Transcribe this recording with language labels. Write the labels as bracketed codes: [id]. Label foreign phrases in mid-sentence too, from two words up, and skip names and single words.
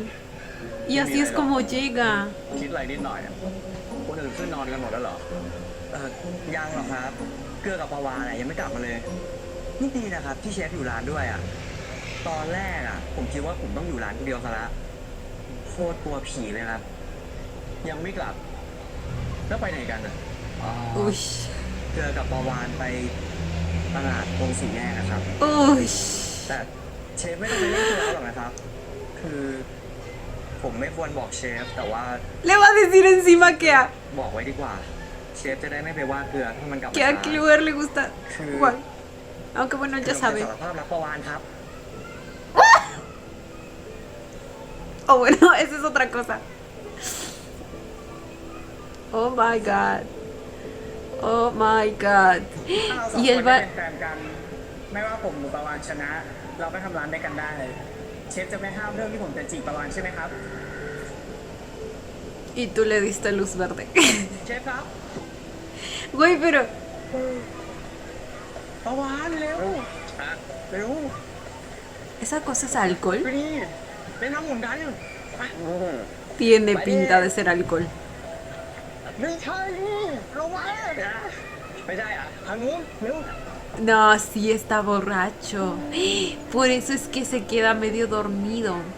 [es] Y así es como llega. [th] คิดอะไรนิดหน่อยอะคนอื่นขึ้นนอนกันหมดแล้วเหรอ ยังหรอกครับ เกลือกับปาวาเนี่ยยังไม่กลับมาเลย นี่ดีนะครับที่เชฟอยู่ร้านด้วยอ่ะ ตอนแรกอ่ะ ผมคิดว่าผมต้องอยู่ร้านคนเดียวซะละโคตรกลัวผีเลยครับ ยังไม่กลับ แล้วไปไหนกันอ่ะ [es] Uy. [th] เกลือกับปาวานไปตลาดตรงสี่แยกนะครับ [es] Uy. [th] แต่เชฟไม่ต้องไปเล่นเกลือหรอกนะครับ คือ ผมไม่ควรบอกเชฟแต่ว่า [es] Le va a decir encima [th] บอกไว้ดีกว่า เชฟจะได้ไม่ไปว่าเกลือถ้ามันกลับมา [es] que a qué lugar le gusta jugar. Aunque bueno, él [th] คื [es] ya [th] อผม [es] sabe. [th] จะสารภาพรักประวานครับ [es] Oh, bueno, esa es otra cosa. [en] Oh my god. Oh my god. [th] เราสอง [es] Y [th] คน [es] él [th] ได้ [es] va. [th] เป็นแฟนกัน ไม่ว่าผมหรือประวานชนะ เราก็ทำร้านด้วยกันได้ เชฟจะไม่ห้ามเรื่องที่ผมจะจีบประวานใช่ไหมครับ [es] Y tú le diste luz verde. [th] เชฟครับ [es] Güey, pero. [th] ประวานเร็วเร็ว [es] ¿Esa cosa es alcohol? [th] ดูนี่เล่นน้ำหมุนกันไป [es] Tiene pinta de ser alcohol. [th] ไม่ใช่ระวังไม่ใช่อ่ะทางนู้นเร็ว [es] No, sí está borracho. Por eso es que se queda medio dormido.